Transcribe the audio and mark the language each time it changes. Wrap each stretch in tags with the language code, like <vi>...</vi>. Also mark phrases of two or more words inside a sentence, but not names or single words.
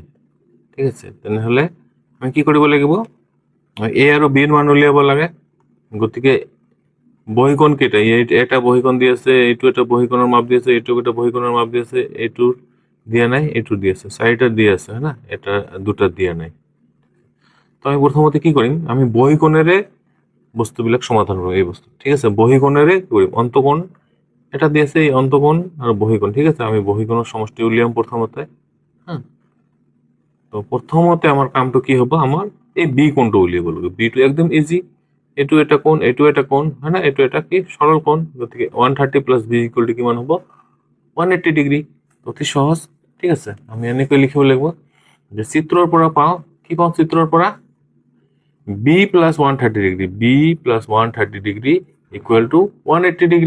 <as>ঠিক আছে, তেনেহ'লে আমি কি কৰিব লাগিব, এ আৰু বিৰ মান উলিয়াব লাগে। গতিকে বহিকোণ কেইটা, এটা বহিকোণ দি আছে, এইটো এটা বহিকোণৰ মাপ দি আছে, এইটো এটা বহিকোণৰ মাপ দি আছে, এইটোৰ দিয়া নাই, এইটো দি আছে, 4টা দি আছে, হ্যাঁ না, এটা 2টা দিয়া নাই। তো আমি প্রথমতে কি কৰিম, আমি বহিকোণেৰে বস্তুবিলাক সমাধান কৰিম, এই বস্তু। ঠিক আছে, বহিকোণেৰে কৰিম, অন্তকোণ এটা দি আছে, এই অন্তকোণ আৰু বহিকোণ। ঠিক আছে, আমি বহিকোণৰ সমষ্টি উলিয়াম প্ৰথমতে। হ্যাঁ, তো প্রথমতে আমার কামটো কি হ'ব, আমার এই বি কোণটো উলিয়াব লাগিব। বিটো একদম ইজি, এইটো এটা কোণ, এইটো এটা কোণ, হ্যাঁ না, এইটো এটা কি সরল কোণ। গতিকে 130</as> <en>plus b equal to</en> <as>কিমান হ'ব, 180 ডিগ্ৰী। অতি সহজ। ঠিক আছে, আমি এনেকৈ লিখিব লাগিব যে চিত্ৰৰ পৰা পাওঁ, কি পাওঁ চিত্ৰৰ পৰা,</as> <en>b plus 130 degree, b plus 130 degree equal to 180 degree.</en>